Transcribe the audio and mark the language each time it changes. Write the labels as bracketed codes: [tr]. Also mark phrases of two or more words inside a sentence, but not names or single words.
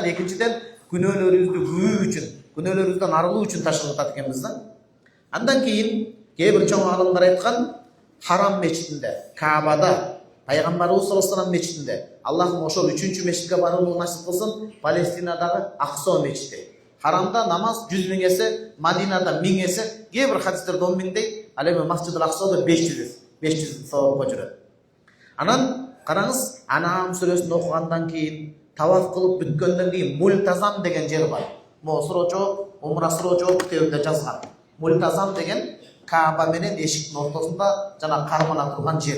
[ky] Экинчиден күнөөлөрүбүздү күйүү үчүн, күнөөлөрүбүздөн арылуу үчүн таш ыргытат экенбиз да. Андан кийин кээ бир чоң алымдар айткан, Харам мечитинде, Каабада, пайгамбарыбыз [ar] صلى الله عليه وسلم [ky] мечитинде, Аллахым ошол 3-чү мечитке барууну насип кылсын, Палестинадагы Аксо мечити. Харамда намаз 100 000 эсе, Мадинада 1000 эсе, кээ бир хадистерде 10 000 дейт, ал эми Масжидул Аксода 500 савапка жүрөт. Анан караңыз, Анам сүрөсүн окугандан кийин, таваф кылып бүткөндөн кийин Мультазам деген жер бар. Мо суроо жооп, умра суроо жооп китебинде жазган. Мультазам деген Кааба менен эшиктин ортосунда жана кармана турган жер.